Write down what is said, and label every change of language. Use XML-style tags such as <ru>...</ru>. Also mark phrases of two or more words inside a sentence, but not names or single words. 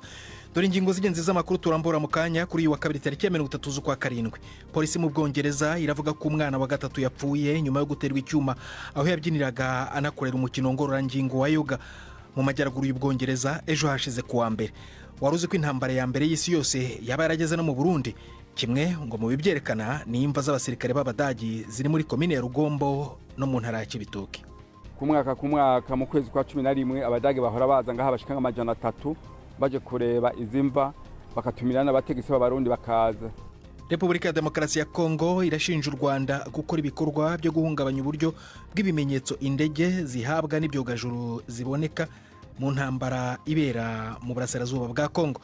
<rw>Dore ingingo z'ingenzi z'amakuru turambura mu kanya kuri uyu wa kabiri tariki ya 30 z'ukwa karindwi. Polisi mu Bwongereza iravuga ko umwana wa gatatu yapfuye nyuma yo guterwa icyuma aho yabyiniraga anakorera umukino ngororangingo wa yoga mu majyaruguru y'Ubwongereza ejo hashize kuwa mbere.</rw> <rn>Waruzi ko intambara ya mbere y'isi yose yaba yarageze no mu Burundi. Kimwe ngo mu bibyerekana ni imva z'abasirikare b'Abadagi ziri muri komine ya Rugombo no mu ntara ya Cibitoke. Ku mwaka mu kwezi kwa 11 Abadagi bahora baza ngaha bashika amajana 3 baje kureba izimva bakatumira n'abategesi b'Abarundi bakaza.</rn> <rw>Repubulika ya Demokarasi ya Kongo irashinja u Rwanda gukora ibikorwa byo guhungabanya uburyo bw'ibimenyetso indege zihabwa n'ibyogajuru ziboneka mu ntambara ibera mu burasirazuba bwa Kongo.</rw>